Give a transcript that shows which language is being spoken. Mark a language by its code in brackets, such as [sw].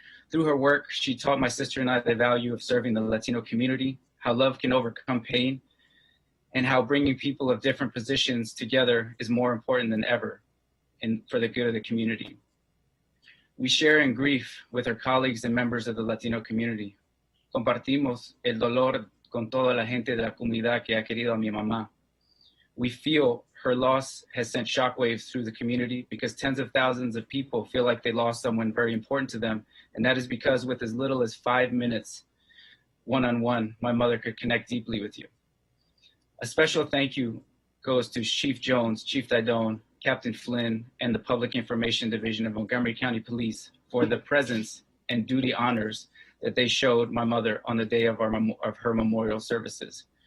[en] Through her work, she taught my sister and I the value of serving the Latino community, how love can overcome pain, and how bringing people of different positions together is more important than ever for the good of the community. We share in grief with our colleagues and members of the Latino community. [es] Compartimos el dolor con toda la gente de la comunidad que ha querido a mi mamá. [en] We feel her loss has sent shockwaves through the community because tens of thousands of people feel like they lost someone very important to them. And that is because with as little as 5 minutes, one-on-one, my mother could connect deeply with you. A special thank you goes to Chief Jones, Chief Didone, Captain Flynn, and the Public Information Division of Montgomery County Police for the presence and duty honors that they showed my mother on the day of her memorial services.